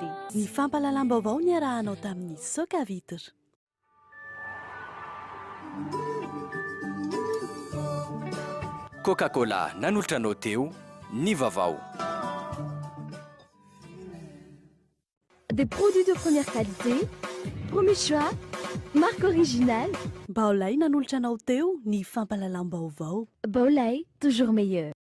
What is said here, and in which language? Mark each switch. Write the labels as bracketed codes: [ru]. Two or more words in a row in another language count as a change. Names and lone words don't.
[mg] Ny fampalalam-baovao ny arahanao tamin'ny Socavitre. Coca-Cola nanolotranao teo ny vaovao. [fr] Des produits de première qualité, premier choix, marque originale. [mg] Baolay nanolotranao teo ny fampalalam-baovao. Baolay, [fr] toujours meilleur.